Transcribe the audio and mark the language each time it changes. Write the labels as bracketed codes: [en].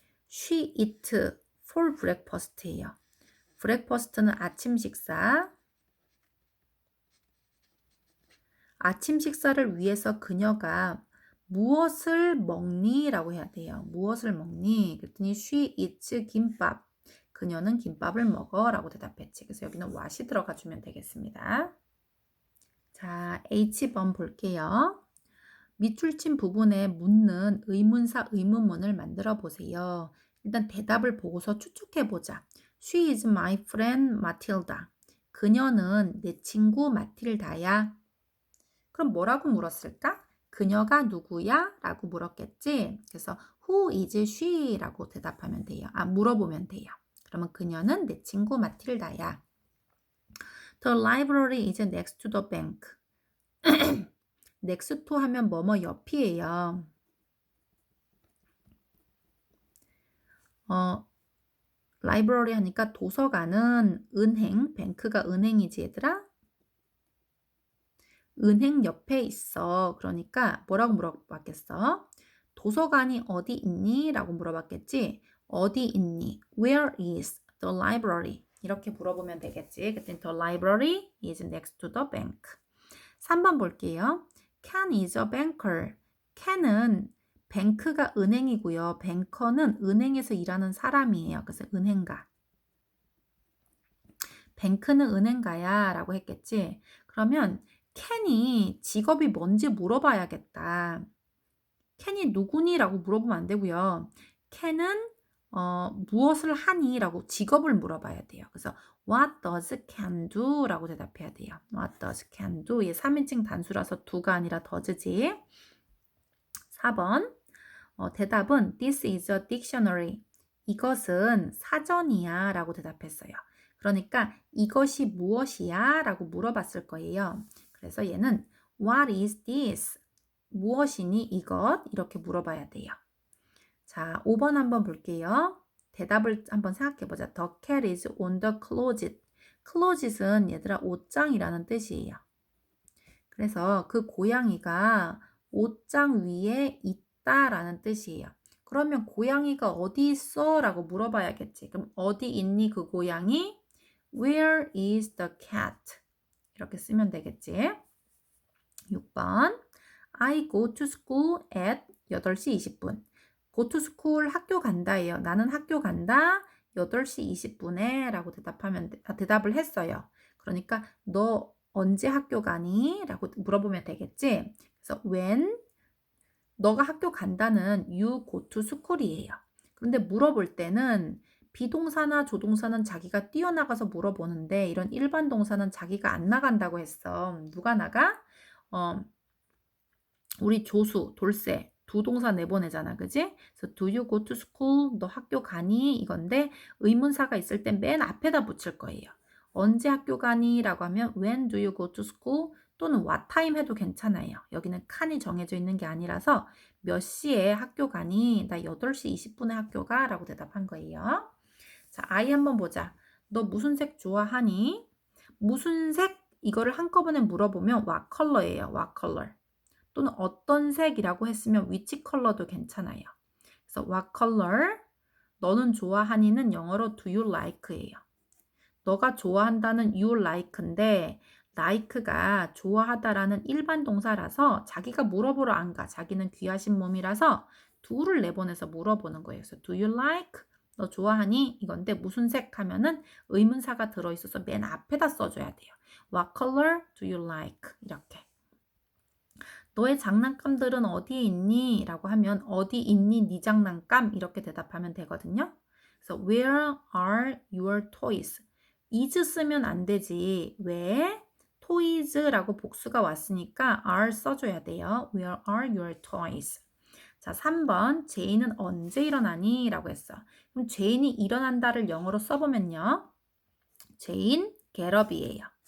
[en] She eat for breakfast예요. [ko] breakfast는 아침 식사. 아침 식사를 위해서 그녀가 무엇을 먹니? 라고 해야 돼요. 무엇을 먹니? 그랬더니 [en] she eats [ko] 김밥. 그녀는 김밥을 먹어 라고 대답했지. 그래서 여기는 what이 들어가 주면 되겠습니다. 자, H번 볼게요. 밑줄 친 부분에 묻는 의문사 의문문을 만들어 보세요. 일단 대답을 보고서 추측해 보자. [en] She is my friend Matilda. [ko] 그녀는 내 친구 마틸다야. 그럼 뭐라고 물었을까? 그녀가 누구야? 라고 물었겠지? [en] 그래서 who is she? [ko] 라고 대답하면 돼요. 물어보면 돼요. 그러면 그녀는 내 친구 마틸다야. [en] The library is next to the bank. [ko] next to 하면 뭐뭐 옆이에요. library 하니까 도서관은 은행, 뱅크가 은행이지 얘들아? 은행 옆에 있어. 그러니까 뭐라고 물어봤겠어? 도서관이 어디 있니? 라고 물어봤겠지? 어디 있니? [en] Where is the library? [ko] 이렇게 물어보면 되겠지. 그때 [en] the library is next to the bank. [ko] 3번 볼게요. [en] Ken is a banker. [ko] Ken은 뱅크가 은행이고요. 뱅커는 은행에서 일하는 사람이에요. 그래서 은행가. 뱅크는 은행가야 라고 했겠지. 그러면 켄이 직업이 뭔지 물어봐야겠다. 켄이 누구니? 라고 물어보면 안 되고요. 켄은 무엇을 하니? 라고 직업을 물어봐야 돼요. [en] 그래서 What does can do? [ko] 라고 대답해야 돼요. [en] What does can do? [ko] 얘 3인칭 단수라서 do가 아니라 does지. 4번. 대답은 [en] This is a dictionary. [ko] 이것은 사전이야 라고 대답했어요. 그러니까 이것이 무엇이야? 라고 물어봤을 거예요. 그래서 얘는 [en] What is this? [ko] 무엇이니 이것? 이렇게 물어봐야 돼요. 자, 5번 한번 볼게요. 대답을 한번 생각해 보자. [en] The cat is on the closet. [ko] closet은 얘들아 옷장이라는 뜻이에요. 그래서 그 고양이가 옷장 위에 있다라는 뜻이에요. 그러면 고양이가 어디 있어? 라고 물어봐야겠지. 그럼 어디 있니 그 고양이? [en] Where is the cat? [ko] 이렇게 쓰면 되겠지. 6번. [en] I go to school at 8시 20분. go to school [ko] 학교 간다예요. 나는 학교 간다. 8시 20분에 라고 대답을 했어요. 그러니까 너 언제 학교 가니? 라고 물어보면 되겠지. 그래서 when 너가 학교 간다는 you go to school이에요. 그런데 물어볼 때는 비동사나 조동사는 자기가 뛰어나가서 물어보는데 이런 일반 동사는 자기가 안 나간다고 했어. 누가 나가? 우리 조수, 돌쇠 두 동사 내보내잖아. 그지? [en] 그래서 do you go to school? [ko] 너 학교 가니? 이건데 의문사가 있을 땐 맨 앞에다 붙일 거예요. 언제 학교 가니? 라고 하면 [en] when do you go to school? [ko] 또는 what time 해도 괜찮아요. 여기는 칸이 정해져 있는 게 아니라서 몇 시에 학교 가니? 나 8시 20분에 학교 가? 라고 대답한 거예요. 자, I 한번 보자. 너 무슨 색 좋아하니? 무슨 색? 이거를 한꺼번에 물어보면 what color예요. [en] what color. [ko] 또는 어떤 색이라고 했으면 which color도 괜찮아요. [en] 그래서 what color? [ko] 너는 좋아하니는 영어로 do you like예요. 너가 좋아한다는 you like인데 like가 좋아하다라는 일반 동사라서 자기가 물어보러 안 가. 자기는 귀하신 몸이라서 do를 내보내서 물어보는 거예요. [en] 그래서 do you like? [ko] 너 좋아하니? 이건데 무슨 색 하면은 의문사가 들어있어서 맨 앞에다 써줘야 돼요. [en] What color do you like? [ko] 이렇게. 너의 장난감들은 어디에 있니? 라고 하면 어디 있니? 네 장난감? 이렇게 대답하면 되거든요. [en] 그래서 where are your toys? [ko] is 쓰면 안 되지. 왜? toys라고 복수가 왔으니까 are 써줘야 돼요. [en] Where are your toys? [ko] 자, 3번. 제인은 언제 일어나니? 라고 했어. 그럼 제인이 일어난다를 영어로 써보면요. 제인 get up이에요.